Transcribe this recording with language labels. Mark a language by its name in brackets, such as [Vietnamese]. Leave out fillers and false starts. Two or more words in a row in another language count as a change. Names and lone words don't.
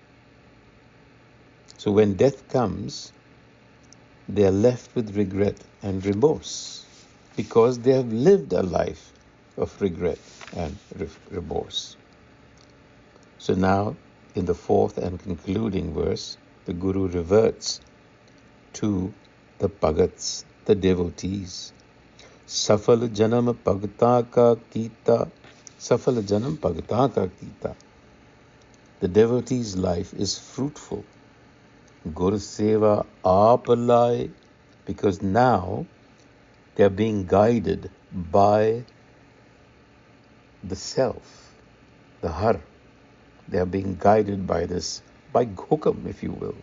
[English] So when death comes, they are left with regret and remorse because they have lived a life of regret and remorse. So now, in the fourth and concluding verse, the Guru reverts to the Bhagats, the devotees. [Punjabi] ਸਫਲ ਜਨਮੁ ਭਗਤਾ ਕਾ ਕੀਤਾ. ਸਫਲ ਜਨਮੁ ਭਗਤਾ ਕਾ ਕੀਤਾ. [English] The devotee's life is fruitful. [Punjabi] ਗੁਰ ਸੇਵਾ ਆਪ, [English] because now they are being guided by the self, the har. They are being guided by this, by hukam, if you will.